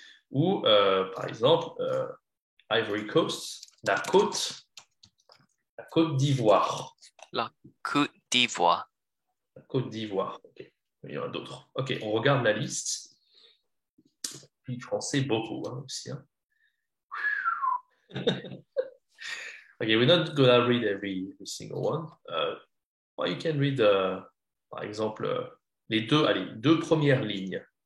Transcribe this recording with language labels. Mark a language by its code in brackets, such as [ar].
[fr] Ou, par exemple, Ivory Coast, la Côte d'Ivoire. La Côte d'Ivoire. La Côte d'Ivoire, ok. Il y en a d'autres. Ok, on regarde la liste. Puis français, beaucoup aussi. Hein. [en] Okay, we're not gonna read every single one. Well, you can read, [fr] par exemple, les deux premières lignes.